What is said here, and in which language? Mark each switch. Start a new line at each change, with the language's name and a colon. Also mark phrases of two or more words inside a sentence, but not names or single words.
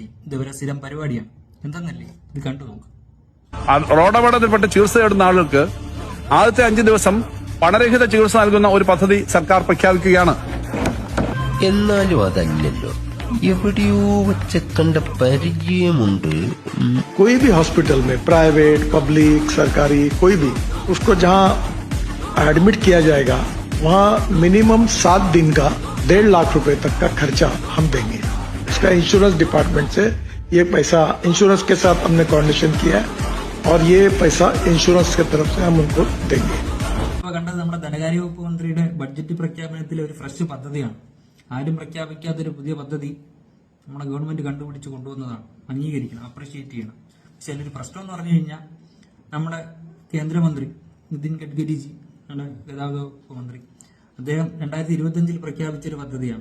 Malayalam: ഇതുവരെ സ്ഥിരം പരിപാടിയാണ്. എന്തെന്നല്ലേ, ഇത് കണ്ടു നോക്കും. റോഡപകടത്തിൽപ്പെട്ട് ചികിത്സ തേടുന്ന ആളുകൾക്ക് ആദ്യത്തെ 5 ദിവസം പണരഹിത ചികിത്സ നൽകുന്ന ഒരു പദ്ധതി സർക്കാർ പ്രഖ്യാപിക്കുകയാണ്. എന്നാലും അതല്ലല്ലോ, എവിടെയോ വെച്ച കണ്ട പരിചയമുണ്ട്.
Hindi: कोई भी हॉस्पिटल में,
English: private, public,
Hindi: सरकारी, कोई भी, उसको जहां एडमिट किया जाएगा वहां मिनिमम 7 दिन का 1.5 लाख रुपए तक का खर्चा हम देंगे. इसका
English: insurance department
Hindi: से ये पैसा इंश्योरेंस के साथ हमने कोऑर्डिनेशन किया है और ये पैसा इंश्योरेंस की तरफ से हम उनको देंगे.
Malayalam: കണ്ടത് നമ്മുടെ ധനകാര്യ വകുപ്പ് മന്ത്രിയുടെ ബഡ്ജറ്റ് പ്രഖ്യാപനത്തിലെ ഒരു ഫ്രഷ് പദ്ധതിയാണ്. ആരും പ്രഖ്യാപിക്കാത്തൊരു പുതിയ പദ്ധതി നമ്മുടെ ഗവൺമെന്റ് കണ്ടുപിടിച്ച് കൊണ്ടുവന്നതാണ്. അംഗീകരിക്കണം, അപ്രീഷിയേറ്റ് ചെയ്യണം. പക്ഷെ അതിലൊരു പ്രശ്നം എന്ന് പറഞ്ഞു കഴിഞ്ഞാൽ നമ്മുടെ കേന്ദ്രമന്ത്രി നിതിൻ ഗഡ്കരിജി, നമ്മുടെ ഗതാഗത വകുപ്പ് മന്ത്രി, അദ്ദേഹം 2025 പ്രഖ്യാപിച്ചൊരു പദ്ധതിയാണ്.